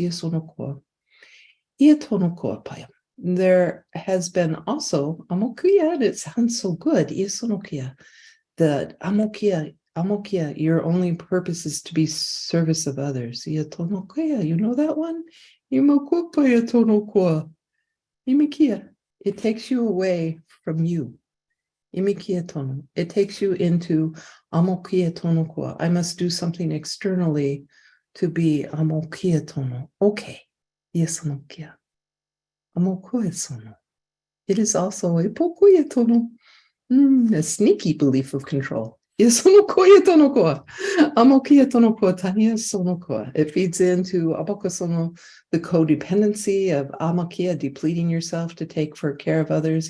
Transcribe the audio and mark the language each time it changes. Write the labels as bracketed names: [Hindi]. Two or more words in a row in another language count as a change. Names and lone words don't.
[English] Iesonokoa. Ietonokoa payam. There has been also amokia, and it sounds so good. Iesonokia. The amokia. Amokia, your only purpose is to be service of others. Ietonokoa, you know that one? Imokopa tonokoa. Imikia, it takes you away from you. Imikia tono, it takes you into amokia tonokoa. I must do something externally to be amokia tono. Okay, iesonokia. Amokoe sono. It is also a pokoya tono. A sneaky belief of control. It feeds into abokosono, the codependency of amakia, depleting yourself to take for care of others.